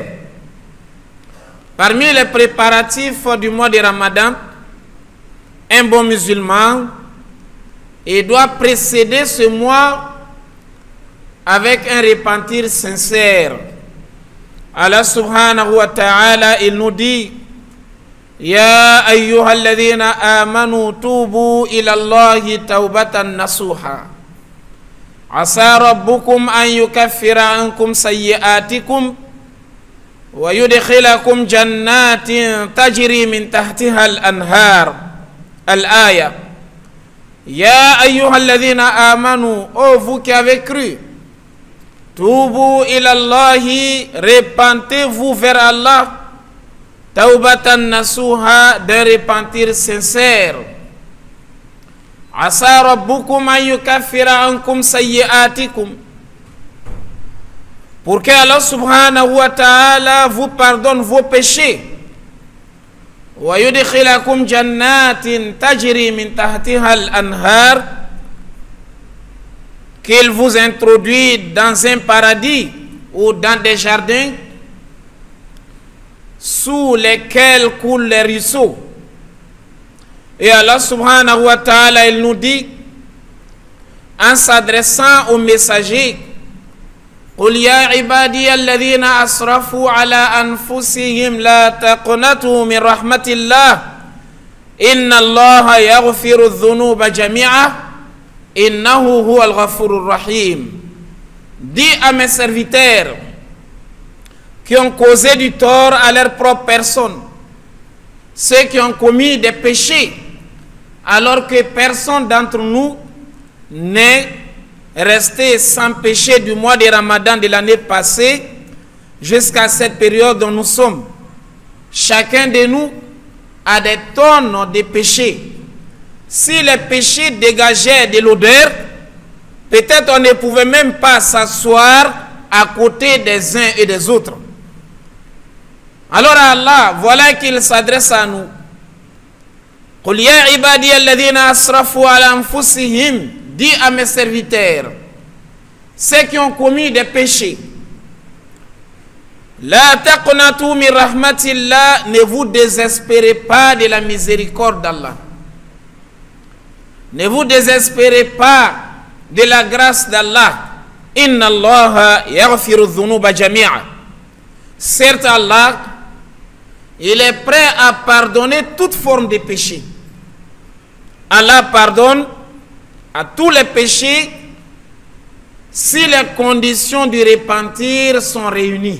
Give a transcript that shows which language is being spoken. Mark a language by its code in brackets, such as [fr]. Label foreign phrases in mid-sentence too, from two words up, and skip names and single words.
[fr] Parmi les préparatifs du mois de Ramadan, un bon musulman, il doit précéder ce mois avec un repentir sincère. [ar] الله سبحانه وتعالى, [fr] il nous dit: [ar] يا أيها الذين آمنوا توبوا إلى الله توبة نصوحا. عسى ربكم أن يكفر عنكم سيئاتكم ويدخلكم جنات تجري من تحتها الأنهار. الآية. يا أيها الذين آمنوا, [fr] ô vous qui avez cru, [ar] توبوا إلى الله, [fr] repentez-vous vers Allah, [ar] توبة نصوحا, [fr] d'un repentir sincère. [ar] عسى ربكم أن يكفر عنكم سيئاتكم, [fr] pour que [ar] الله سبحانه وتعالى [fr] vous pardonne vos péchés. [ar] ويدخلكم جنات تجري من تحتها الأنهار, [fr] qu'il vous introduit dans un paradis ou dans des jardins sous lesquels coulent les ruisseaux. Et [ar] الله سبحانه وتعالى, [fr] il nous dit, en s'adressant aux messagers: [ar] قل يا عبادي الذين أسرفوا على أنفسهم لا تقنطوا من رحمة الله إن الله يغفر الذنوب جميعا إنه هو الغفور الرحيم. [fr] Dis à mes serviteurs qui ont causé du tort à leur propre personne, ceux qui ont commis des péchés, alors que personne d'entre nous n'est resté sans péché du mois de Ramadan de l'année passée jusqu'à cette période dont nous sommes. Chacun de nous a des tonnes de péchés. Si les péchés dégageaient de l'odeur, peut-être on ne pouvait même pas s'asseoir à côté des uns et des autres. Alors Allah, voilà qu'il s'adresse à nous. [ar] قل يا عبادي الذين أسرفوا على أنفسهم, [fr] dis à mes serviteurs, ceux qui ont commis des péchés, [ar] لا تقنطوا من رحمة الله, [fr] ne vous désespérez pas de la miséricorde d'Allah. Ne vous désespérez pas de la grâce d'Allah. [ar] إن الله يغفر الذنوب جميعا. [fr] Certes, Allah, il est prêt à pardonner toute forme de péché. Allah pardonne à tous les péchés si les conditions du repentir sont réunies.